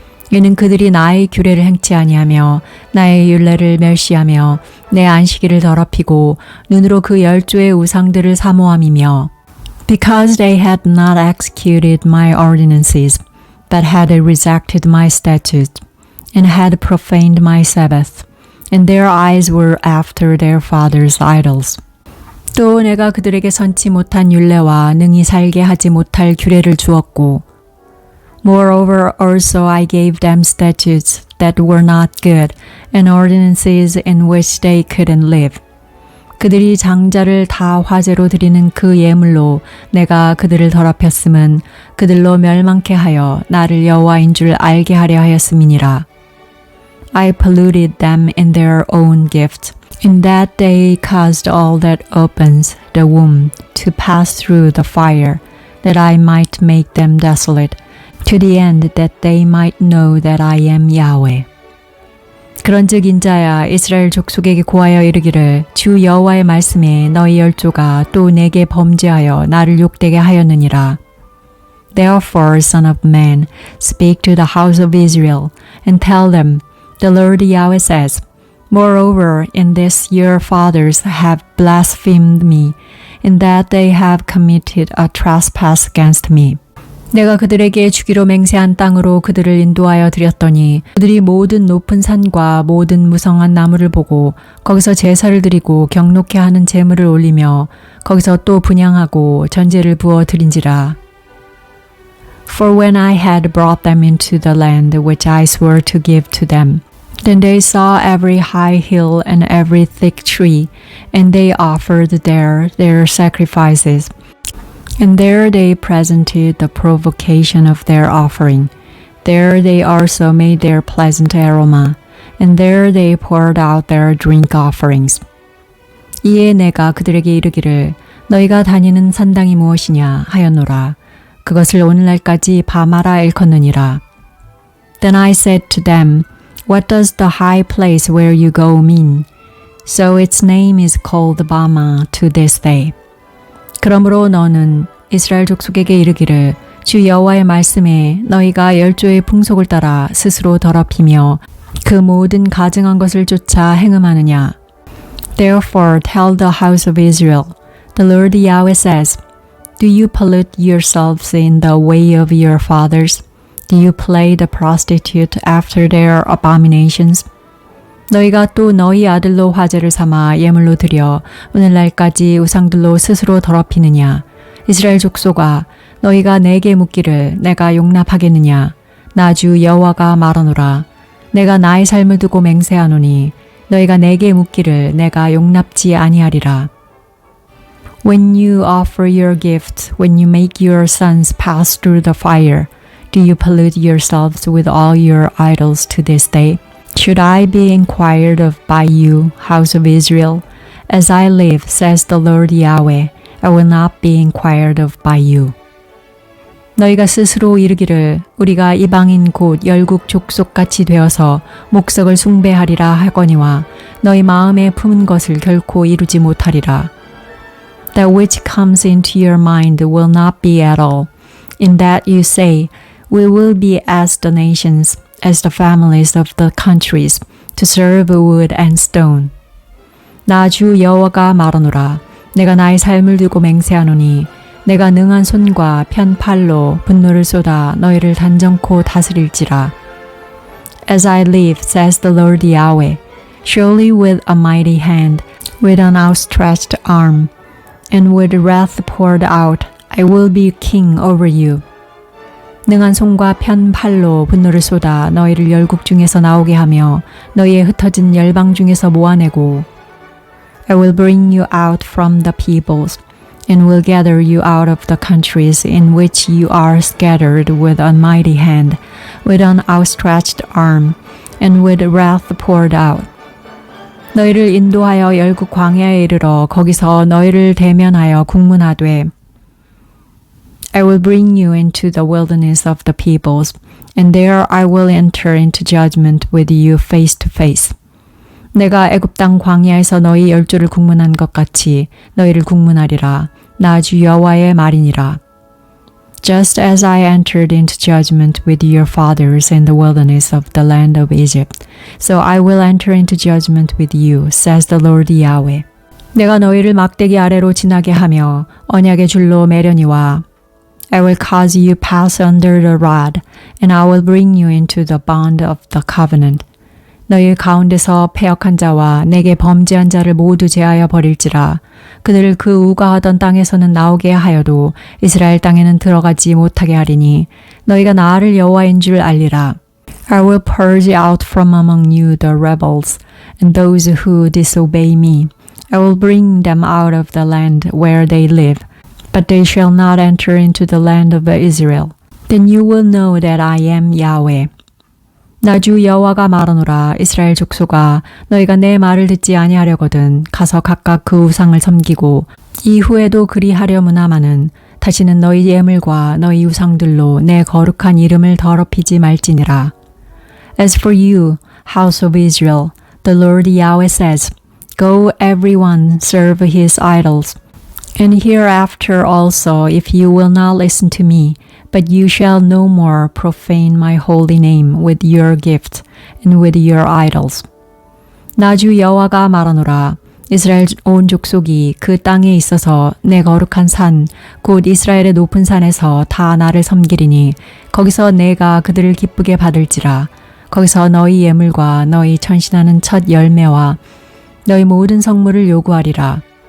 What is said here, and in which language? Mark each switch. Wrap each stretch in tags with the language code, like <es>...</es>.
<ko>이는 그들이 나의 규례를 행치 아니하며 나의 율례를 멸시하며 내 안식일을 더럽히고 눈으로 그 열조의 우상들을 사모함이며</ko> <en>Because they had not executed my ordinances, but had rejected my statutes, and had profaned my Sabbath, and their eyes were after their fathers' idols.</en> <ko>또 내가 그들에게 선치 못한 율례와 능히 살게 하지 못할 규례를 주었고</ko> <en>Moreover also I gave them statutes that were not good, and ordinances in which they couldn't live.</en> <ko>그들이 장자를 다 화제로 드리는 그 예물로 내가 그들을 더럽혔음은 그들로 멸망케 하여 나를 여호와인 줄 알게 하려 하였음이니라.</ko> <en>I polluted them in their own gift, in that they caused all that opens the womb to pass through the fire, that I might make them desolate, to the end that they might know that I am Yahweh.</en> <ko>그런즉 인자야 이스라엘 족속에게 고하여 이르기를 주 여호와의 말씀에 너희 열조가 또 내게 범죄하여 나를 욕되게 하였느니라.</ko> <en>Therefore, son of man, speak to the house of Israel, and tell them, the Lord Yahweh says, Moreover, in this your fathers have blasphemed me, in that they have committed a trespass against me.</en> <ko>내가 그들에게 주기로 맹세한 땅으로 그들을 인도하여 드렸더니 그들이 모든 높은 산과 모든 무성한 나무를 보고 거기서 제사를 드리고 경록케 하는 제물을 올리며 거기서 또 분향하고 전제를 부어 드린지라.</ko> <en>For when I had brought them into the land which I swore to give to them, then they saw every high hill and every thick tree, and they offered there their sacrifices. And there they presented the provocation of their offering. There they also made their pleasant aroma, and there they poured out their drink offerings.</en> <ko>이에 내가 그들에게 이르기를 너희가 다니는 산당이 무엇이냐 하였노라. 그것을 오늘날까지 바마라 일컫느니라.</ko> <en>Then I said to them, What does the high place where you go mean? So its name is called Bama to this day.</en> <ko>그러므로 너는 이스라엘 족속에게 이르기를 주 여호와의 말씀에 너희가 열조의 풍속을 따라 스스로 더럽히며 그 모든 가증한 것을 쫓아 행음하느냐.</ko> <en>Therefore tell the house of Israel, the Lord Yahweh says, Do you pollute yourselves in the way of your fathers? Do you play the prostitute after their abominations?</en> <ko>너희가 또 너희 아들로 화제를 삼아 예물로 드려 오늘날까지 우상들로 스스로 더럽히느냐. 이스라엘 족속아 너희가 내게 묻기를 내가 용납하겠느냐. 나 주 여호와가 말하노라. 내가 나의 삶을 두고 맹세하노니 너희가 내게 묻기를 내가 용납지 아니하리라.</ko> <en>When you offer your gift, when you make your sons pass through the fire, do you pollute yourselves with all your idols to this day? Should I be inquired of by you, house of Israel? As I live, says the Lord Yahweh, I will not be inquired of by you.</en> <ko>너희가 스스로 이르기를 우리가 이방인 곧 열국 족속같이 되어서 목석을 숭배하리라 하거니와 너희 마음에 품은 것을 결코 이루지 못하리라.</ko> <en>That which comes into your mind will not be at all. In that you say, We will be as the nations, as the families of the countries, to serve wood and stone.</en> <ko>나 주 여호와가 말하노라. 내가 나의 삶을 두고 맹세하노니 내가 능한 손과 편 팔로 분노를 쏟아 너희를 단정코 다스릴지라.</ko> <en>As I live, says the Lord Yahweh, surely with a mighty hand, with an outstretched arm, and with wrath poured out, I will be king over you.</en> <ko>능한 손과 편 팔로 분노를 쏟아 너희를 열국 중에서 나오게 하며 너희의 흩어진 열방 중에서 모아내고</ko> <en>I will bring you out from the peoples and will gather you out of the countries in which you are scattered with a mighty hand, with an outstretched arm, and with wrath poured out.</en> <ko>너희를 인도하여 열국 광야에 이르러 거기서 너희를 대면하여 국문하되</ko> <en>I will bring you into the wilderness of the peoples, and there I will enter into judgment with you face to face.</en> <ko>내가 애굽 땅 광야에서 너희 열조를 국문한 것 같이 너희를 국문하리라. 나 주 여호와의 말이니라.</ko> <en>Just as I entered into judgment with your fathers in the wilderness of the land of Egypt, so I will enter into judgment with you, says the Lord Yahweh.</en> <ko>내가 너희를 막대기 아래로 지나게 하며 언약의 줄로 매려니와</ko> <en>I will cause you pass under the rod, and I will bring you into the bond of the covenant.</en> <ko>너희 가운데서 패역한 자와 내게 범죄한 자를 모두 제하여 버릴지라. 그들을 그 우거하던 땅에서는 나오게 하여도 이스라엘 땅에는 들어가지 못하게 하리니 너희가 나를 여호와인 줄 알리라.</ko> <en>I will purge out from among you the rebels and those who disobey me. I will bring them out of the land where they live, but they shall not enter into the land of Israel. Then you will know that I am Yahweh.</en> <ko>나 주 여호와가 말하노라. 이스라엘 족속아 너희가 내 말을 듣지 아니하려거든 가서 각각 그 우상을 섬기고 이후에도 그리하려무나마는 다시는 너희 예물과 너희 우상들로 내 거룩한 이름을 더럽히지 말지니라.</ko> <en>As for you, house of Israel, the Lord Yahweh says, Go everyone, serve his idols. And hereafter also, if you will not listen to me, but you shall no more profane my holy name with your gifts and with your idols.</en> <ko>나 주 여호와가 말하노라. 이스라엘 온 족속이 그 땅에 있어서 내 거룩한 산, 곧 이스라엘의 높은 산에서 다 나를 섬기리니 거기서 내가 그들을 기쁘게 받을지라. 거기서 너희 예물과 너희 전신하는 첫 열매와 너희 모든 성물을 요구하리라.</ko>